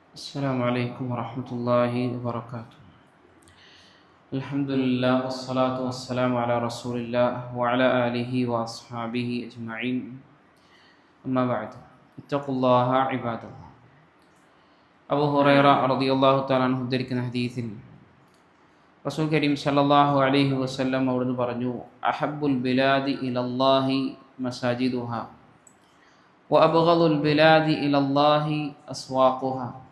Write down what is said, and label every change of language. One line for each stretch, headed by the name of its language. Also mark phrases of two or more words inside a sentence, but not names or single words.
Arabic: السلام عليكم ورحمة الله وبركاته. الحمد لله والصلاة والسلام على رسول الله وعلى آله وأصحابه أجمعين. أما بعد اتقوا الله عباد الله.
Malayalam: അബൂ ഹുറൈറ
Arabic: رضي الله تعالى عنه
Malayalam: ഉദ്ധരിക്കുന്ന ഹദീസിൽ
Arabic: رسول كريم صلى الله عليه وسلم
Malayalam: അവിടുന്ന് പറഞ്ഞു,
Arabic: أحب البلاد إلى الله مساجدها وأبغض البلاد إلى الله أسواقها.